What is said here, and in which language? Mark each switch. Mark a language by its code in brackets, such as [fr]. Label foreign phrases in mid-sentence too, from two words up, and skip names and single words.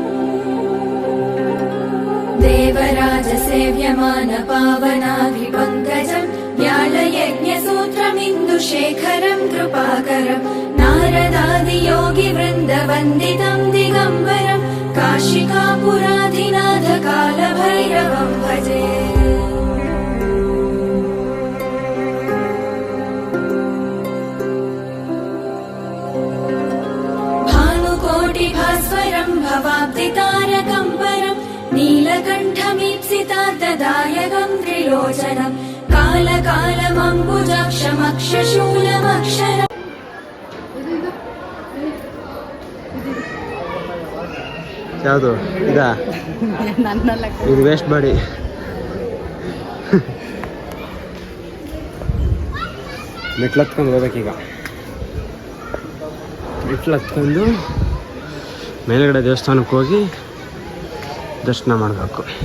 [sa] ದೇವರಾಜ ಸೇವ್ಯಮಾನ ಪಾವನಾಭಿ ಪಂಕಜಂ ವ್ಯಾಳಯಜ್ಞ ಸೂತ್ರಮಿಂದು ಶೇಖರಂ ಕೃಪಾಕರಂ ನಾರದಾದಿ ಯೋಗಿ ವೃಂದ ವಂದಿತಂ ದಿಗಂಬರಂ ಕಾಶಿಕಾಪುರಾಧಿನಾಥ ಕಾಲಭೈರವಂ ಭಜೆ. भास्वरं भवाब्धितारकं परं नीलकण्ठमीप्सितार्थदायकं त्रिलोचनं कालकालमम्बुजाक्षमक्षशूलमक्षरम्. [kn] ಯಾವುದು ಇದಾ? ಇದು ವೇಸ್ಟ್ ಮಾಡಿ ಮೆಟ್ಲು ಹತ್ಕೊಂಡು ಹೋಗ್ಬೇಕೀಗ. ಮೆಟ್ಲು ಹತ್ಕೊಂಡು ಮೇಲ್ಗಡೆ ದೇವಸ್ಥಾನಕ್ಕೆ ಹೋಗಿ ದರ್ಶನ ಮಾಡಬೇಕು.